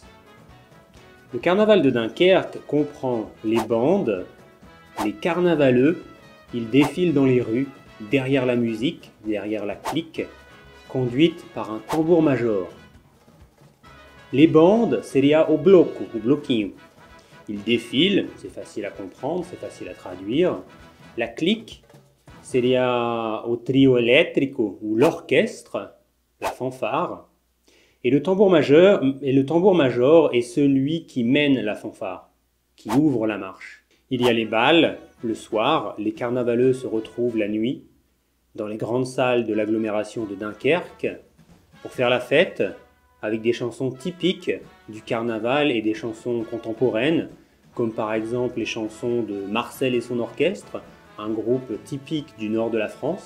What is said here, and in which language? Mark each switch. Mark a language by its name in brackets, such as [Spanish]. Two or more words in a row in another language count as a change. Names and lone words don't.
[French] Le carnaval de Dunkerque comprend les bandes, les carnavaleux, ils défilent dans les rues, derrière la musique, derrière la clique, conduite par un tambour-major. Les bandes, [Portuguese] seria o bloco, o bloquinho. [French] Ils défilent, c'est facile à comprendre, c'est facile à traduire. La clique, [Portuguese] seria o trio elétrico, ou [French] l'orchestre, la fanfare. Et le tambour-major est celui qui mène la fanfare, qui ouvre la marche. Il y a les bals, le soir, les carnavaleux se retrouvent la nuit, dans les grandes salles de l'agglomération de Dunkerque, pour faire la fête, avec des chansons typiques du carnaval et des chansons contemporaines, comme par exemple les chansons de Marcel et son orchestre, un groupe typique du nord de la France.